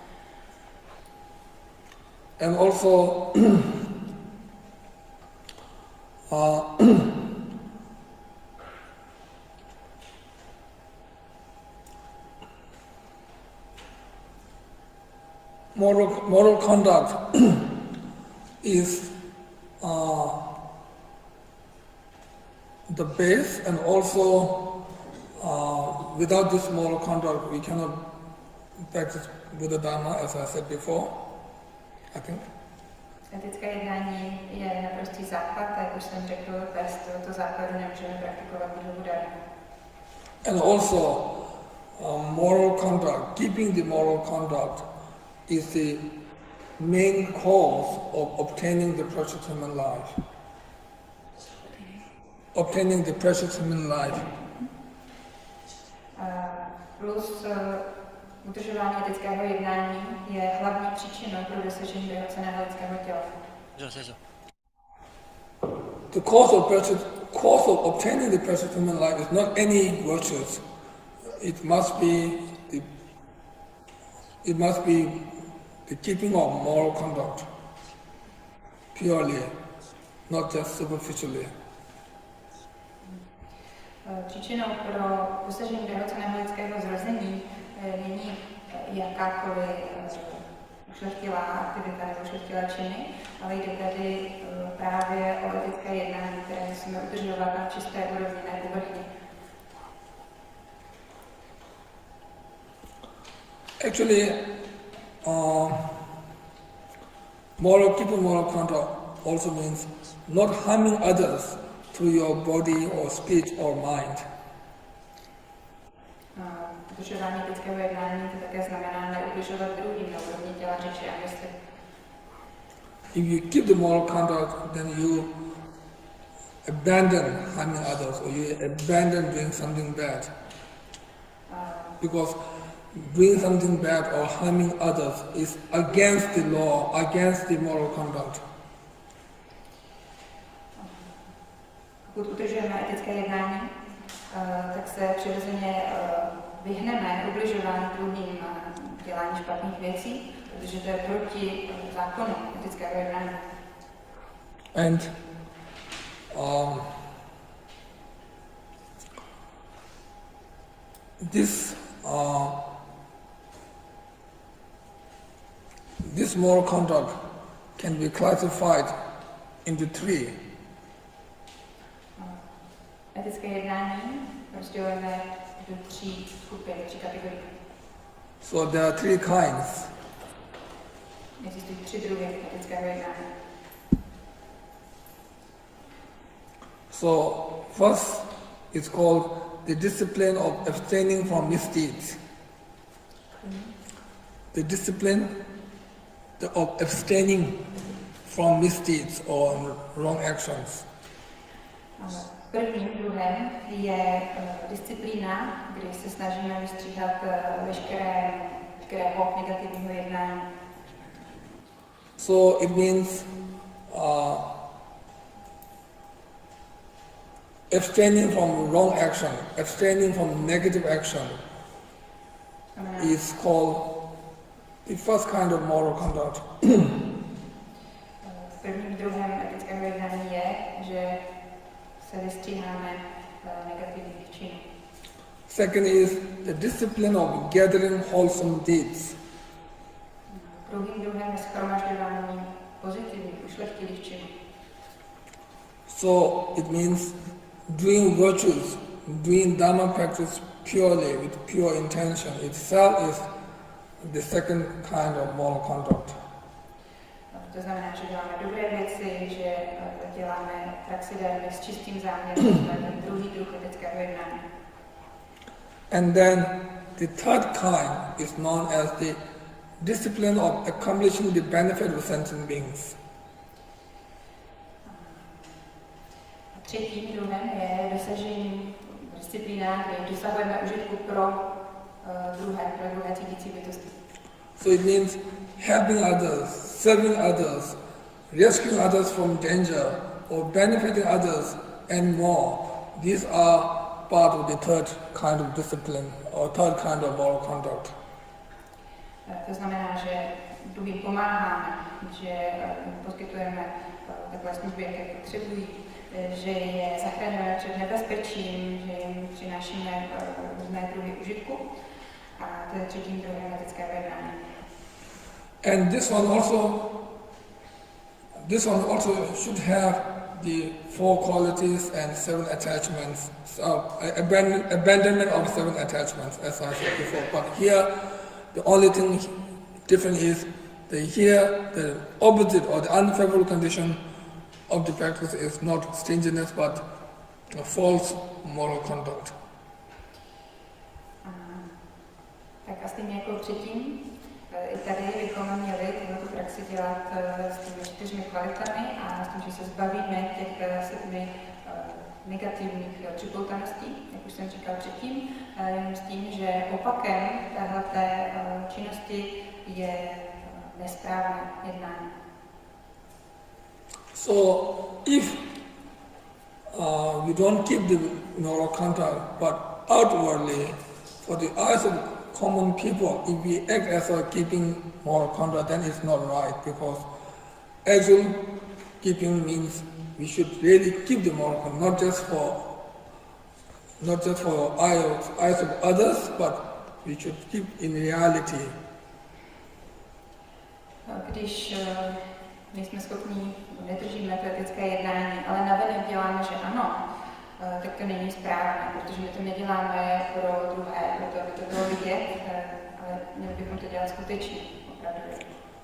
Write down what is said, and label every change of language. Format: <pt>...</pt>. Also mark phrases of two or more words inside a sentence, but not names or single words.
<en>And also, moral conduct is the base, and also without this moral conduct we cannot practice Buddha Dharma, as I said before, I think.</en> <cs>Etické jednání je naprostý základ, a jak už jsem řekl, bez tohoto základu nemůžeme praktikovat Buddhu Dharmu.</cs> <en>And also moral conduct, keeping the moral conduct is the main cause of obtaining the precious human life. Obtaining the precious human life.</en> <cs>Plus udržování etického jednání je hlavní příčinou pro dosažení vyhoceného lidského těla.</cs> <en>The cause of obtaining the precious human life is not any virtues. It must be the keeping of moral conduct purely, not just superficially.</en> <cs>Příčinou pro dosažení vyhoceného lidského zrození není jakákoliv ušlechtilá aktivita nebo ušlechtilé činy, ale jde tady právě o etické jednání, které musíme udržovat na čisté úrovni, ne povrchně.</cs> <en>Actually, keeping moral conduct also means not harming others through your body or speech or mind.</en> <cs>Dodržování etického jednání to také znamená neubližovat druhým na úrovni těla, řeči a mysli.</cs> <en>If you keep the moral conduct, then you abandon harming others, or you abandon doing something bad. Because doing something bad or harming others is against the law, against the moral conduct.</en> <cs>Pokud udržujeme etické jednání, tak se přirozeně vyhneme ubližování druhým a dělání špatných věcí, protože to je proti zákonu etického jednání.</cs> <en>And this moral conduct can be classified into three.</en> <cs>Etické jednání rozdělujeme do tří skupin, tří kategorií.</cs> <en>So there are three kinds.</en> <cs>Existují tři druhy etického jednání.</cs> <en>So first it's called the discipline of abstaining from misdeeds. The discipline of abstaining from misdeeds or wrong actions.</en> <cs>Prvním druhem je disciplína, kdy se snažíme vystříhat veškerého negativního jednání.</cs> <en>So it means abstaining from wrong action, abstaining from negative action is called the first kind of moral conduct.</en> <cs>Prvním druhem etického jednání je, že se vystříháme negativních činů.</cs> <en>Second is the discipline of gathering wholesome deeds.</en> <cs>Druhým druhem je shromažďování pozitivních, ušlechtilých činů.</cs> <en>So it means doing virtues, doing dharma practice purely with pure intention itself is the second kind of moral conduct.</en> <cs>To znamená, že děláme dobré věci, že děláme praxi dharmy s čistým záměrem, to je ten druhý druh etického jednání.</cs> <en>And then the third kind is known as the discipline of accomplishing the benefit of sentient beings.</en> <cs>Třetím druhem je dosažení disciplína, kdy dosahujeme užitku pro druhé cítící bytosti.</cs> <en>So it means helping others, serving others, rescuing others from danger, or benefiting others and more. These are part of the third kind of discipline or third kind of moral conduct.</en> <cs>To znamená, že druhým pomáháme, že poskytujeme takové služby, jaké potřebují, že je zachraňujeme před nebezpečím, že jim přinášíme různé druhy užitku. A to je třetím druhem etického jednání.</cs> <en>And this one also should have the four qualities and seven attachments, abandonment of seven attachments, as I said before. But here, the only thing different is the opposite or the unfavorable condition of the practice is not stinginess, but a false moral conduct.</en> <cs>Tak a stejně jako předtím, i tady bychom měli tu praxi dělat s těmi čtyřmi kvalitami a s tím, že se zbavíme těch 7 negativních připoutaností, jak už jsem říkal předtím, jenom s tím, že opakem téhleté činnosti je nesprávné jednání.</cs> <en>So if you don't keep the moral conduct, but outwardly, for the eyes of common people, if we act as a keeping moral conduct, then it's not right, because actual keeping means we should really keep the moral conduct, not just for eyes of others, but we should keep in reality.</en> <cs>Když nejsme schopni, nedržíme to etické jednání, ale navenek děláme, že ano, tak to není správné, protože my to neděláme pro druhé, proto aby to bylo vidět, ale měli bychom to dělat skutečně, opravdu.</cs>